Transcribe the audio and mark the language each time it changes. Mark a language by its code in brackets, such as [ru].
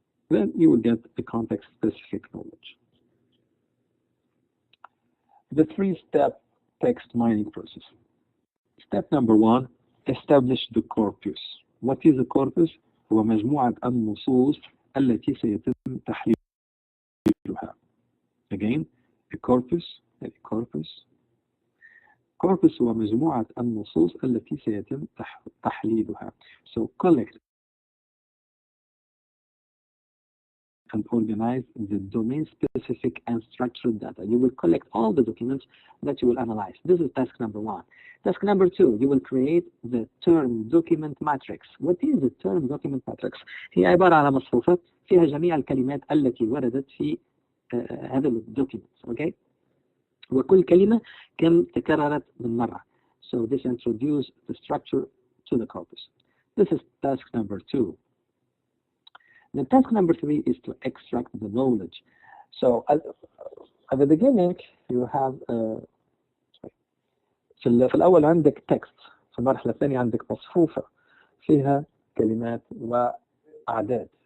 [en] Then you will get the context-specific knowledge. The three-step text mining process. Step number 1, establish the corpus. What is a corpus? [ar] هو مجموعة النصوص التي سيتم تحليلها. [en] Again, a corpus [ar] هو مجموعة النصوص التي سيتم تحليلها. [en] So collect and organize the domain-specific and structured data. You will collect all the documents that you will analyze. This is task number 1. Task number 2, you will create the term document matrix. What is the term document matrix? [ar] هي عبارة عن مصفوفة فيها جميع الكلمات التي وردت في هذا الدوكيمنت. اوكي، وكل كلمة كم تكررت من مرة. [en] So this introduces the structure to the corpus. This is task number 2. The task number 3 is to extract the knowledge. So at the beginning you have [ar] في الأول عندك text، في المرحلة الثانية عندك مصفوفة فيها كلمات وأعداد.